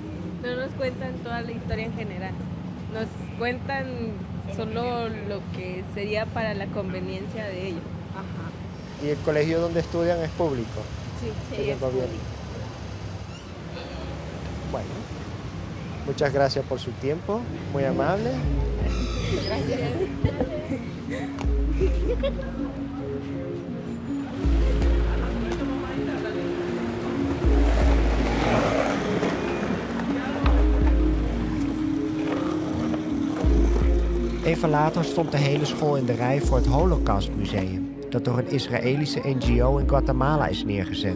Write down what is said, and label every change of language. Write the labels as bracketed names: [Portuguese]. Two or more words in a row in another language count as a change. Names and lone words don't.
[Spanish] No nos cuentan toda la historia en general. Nos cuentan solo lo que sería para la conveniencia de ellos. Ajá. ¿Y el colegio donde estudian es público? Sí, Sí, sí, el gobierno. Bueno, muchas gracias por su tiempo, muy amable. Gracias. [Dutch] Even later stond de hele school in de rij voor het Holocaustmuseum, dat door een Israëlische NGO in Guatemala is neergezet.